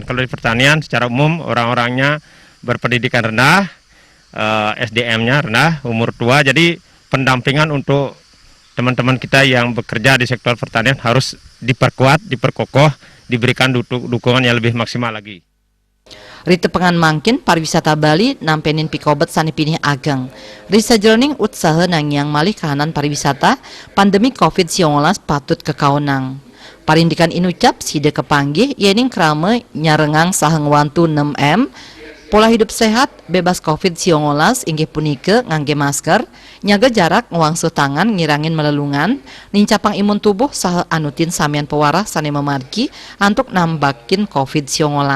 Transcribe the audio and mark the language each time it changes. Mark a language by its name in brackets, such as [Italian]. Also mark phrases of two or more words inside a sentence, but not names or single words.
[Indonesian] Kalau di pertanian secara umum orang-orangnya berpendidikan rendah, SDM-nya rendah, umur tua, jadi pendampingan untuk teman-teman kita yang bekerja di sektor pertanian harus diperkuat, diperkokoh, diberikan dukungan yang lebih maksimal lagi. [Balinese] Rite pengan mangkin pariwisata Bali nampenin pikobet sane pinih ageng. Risa jeroning utsaha nangyang malih kahanan pariwisata pandemi COVID-19 patut kekaonang. Parindikan inucap side kepanggih yening krame nyarengang saheng wantu 6M, [Indonesian] pola hidup sehat bebas COVID-19 [Balinese] inggih punike ngangge masker, nyaga jarak ngwangsuh tangan ngirangin melelungan, nincapang imun tubuh saha anutin samian pewarah sane memargi antuk nambakin COVID-19.